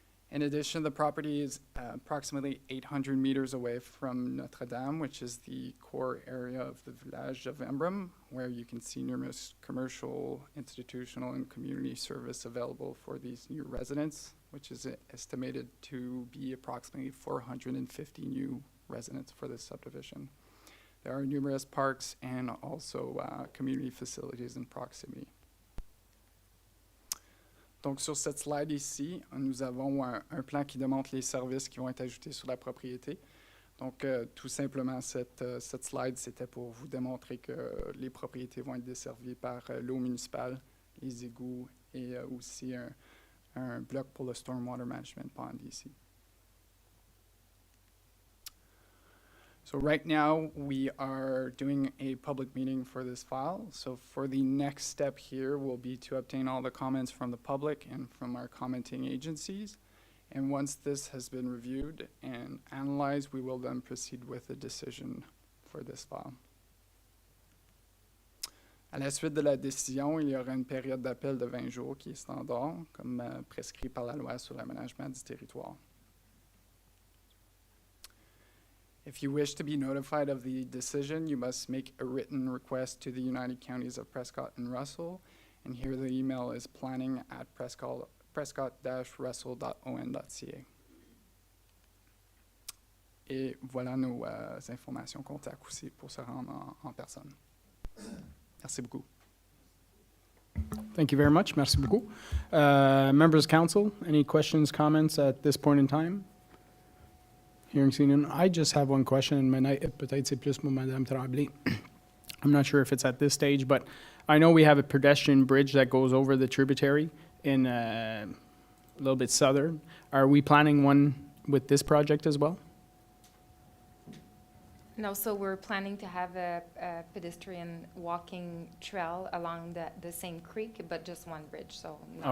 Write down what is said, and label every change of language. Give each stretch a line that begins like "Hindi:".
English: In addition, the property is approximately 800 meters away from Notre Dame, which is the core area of the village of Emblem, where you can see numerous commercial, institutional, and community service available for these new residents, which is estimated to be approximately 450 new residents for this subdivision. There are numerous parks and also community facilities in proximity.
French: Donc, sur cette slide ici, nous avons un plan qui démontre les services qui vont être ajoutés sur la propriété. Donc, tout simplement, cette slide, c'était pour vous démontrer que les propriétés vont être desservies par l'eau municipale, les égouts et aussi un bloc pour le
English: stormwater management pond
French: ici.
English: So right now, we are doing a public meeting for this file. So for the next step here will be to obtain all the comments from the public and from our commenting agencies. And once this has been reviewed and analyzed, we will then proceed with a decision for this file.
French: À la suite de la décision, il y aura une période d'appel de 20 jours qui est standard, comme prescrit par la loi sur l'aménagement du territoire.
English: If you wish to be notified of the decision, you must make a written request to the United Counties of Prescott and Russell. And here the email is planning@prescott-russell.on.ca.
French: Et voilà nos informations contacts aussi pour se rendre en personne. Merci beaucoup.
English: Thank you very much.
French: Merci beaucoup.
English: Members of council, any questions, comments at this point in time? Hearing seen none. I just have one question, and
French: peut-être c'est plus pour
English: Madame Tremblay. I'm not sure if it's at this stage, but I know we have a pedestrian bridge that goes over the tributary in a little bit southern. Are we planning one with this project as well? No, so we're planning to have a pedestrian walking trail along the same creek, but just one bridge, so not